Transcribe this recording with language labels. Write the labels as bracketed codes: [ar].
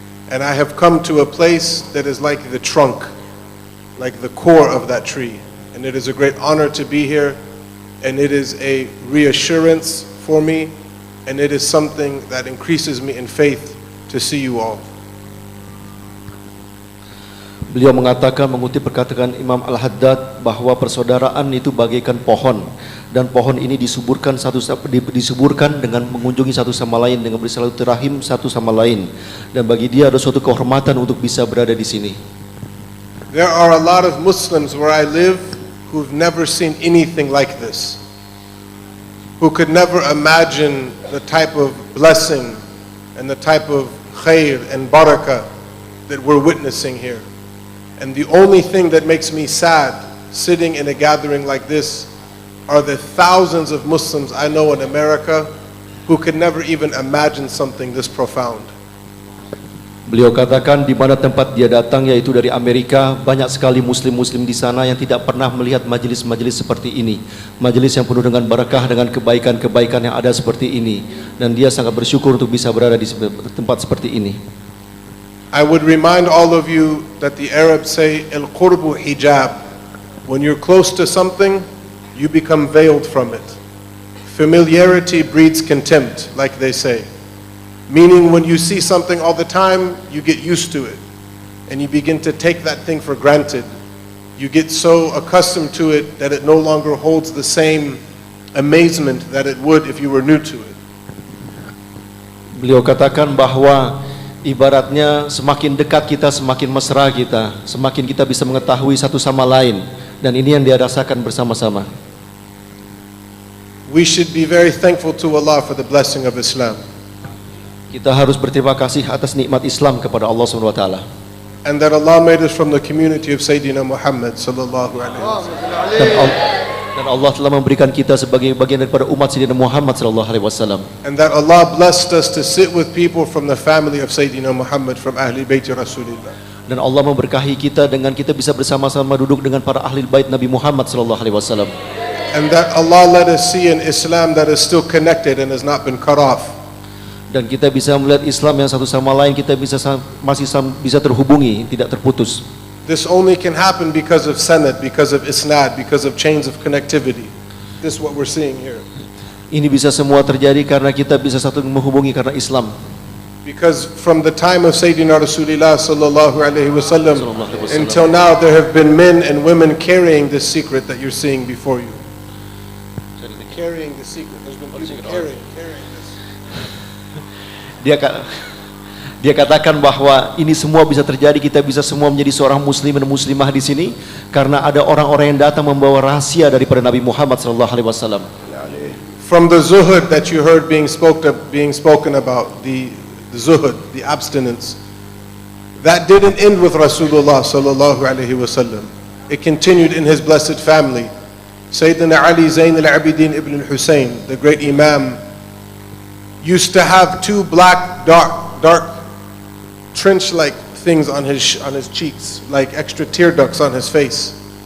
[en] And I have come to a place that is like the trunk, like the core of that tree. And it is a great honor to be here. And it is a reassurance for me, and it is something that increases me in faith to see you all. [id] Beliau mengatakan, mengutip perkataan Imam Al-Haddad, bahwa persaudaraan itu bagaikan pohon, dan pohon ini disuburkan dengan mengunjungi satu sama lain, dengan bersilaturahim satu sama lain, dan bagi dia ada suatu kehormatan untuk bisa berada di sini. [en] There are a lot of Muslims where I live who've never seen anything like this, who could never imagine the type of blessing and the type of khair and barakah that we're witnessing here. And the only thing that makes me sad sitting in a gathering like this are the thousands of Muslims I know in America who could never even imagine something this profound. [id] Beliau katakan di mana tempat dia datang, yaitu dari Amerika, banyak sekali muslim-muslim di sana yang tidak pernah melihat majelis-majelis seperti ini, majelis yang penuh dengan barakah, dengan kebaikan-kebaikan yang ada seperti ini, dan dia sangat bersyukur untuk bisa berada di tempat seperti ini. [en] I would remind all of you that the Arabs say [ar] al-qurbu hijab. [en] When you're close to something, you become veiled from it. Familiarity breeds contempt, like they say. Meaning when you see something all the time, you get used to it. and you begin to take that thing for granted. You get so accustomed to it that it no longer holds the same amazement that it would if you were new to it. [id] Beliau katakan bahwa ibaratnya semakin dekat kita, semakin mesra kita, semakin kita bisa mengetahui satu sama lain, dan ini yang dia rasakan bersama-sama. [en] We should be very thankful to Allah for the blessing of Islam. [id] Kita harus berterima kasih atas nikmat Islam kepada Allah SWT. [en] And that Allah made us from the community of Sayyidina Muhammad sallallahu alaihi wasallam. [id] Dan Allah telah memberikan kita sebagai bagian daripada umat Sayyidina Muhammad sallallahu alaihi wasallam. [en] And that Allah blessed us to sit with people from the family of Sayyidina Muhammad, from Ahli Bait Rasulillah. [id] Dan Allah memberkahi kita dengan kita bisa bersama-sama duduk dengan para ahli bait Nabi Muhammad sallallahu alaihi wasallam. [en] And that Allah let us see an Islam that is still connected and has not been cut off. [id] Dan kita bisa melihat Islam yang satu sama lain, kita masih bisa terhubungi, tidak terputus. [en] This only can happen because of sanad, because of isnad, because of chains of connectivity. This is what we're seeing here. [id] Ini bisa semua terjadi karena kita bisa satu menghubungi karena Islam. [en] Because from the time of Sayyidina Rasulullah sallallahu alaihi wasallam until now, there have been men and women carrying this secret that you're seeing before you. Carrying the secret. There's been people carrying this. [id] Dia katakan bahwa ini semua bisa terjadi, kita bisa semua menjadi seorang muslim dan muslimah di sini karena ada orang-orang yang datang membawa rahasia daripada Nabi Muhammad sallallahu alaihi wasallam. [en] From the zuhud that you heard being spoken about, the zuhud, the abstinence, that didn't end with Rasulullah sallallahu alaihi wasallam. It continued in his blessed family. Sayyidina Ali Zain al-Abidin ibn al-Husayn, the great Imam, used to have two black, dark, trench-like things on his cheeks, like extra tear ducts on his face.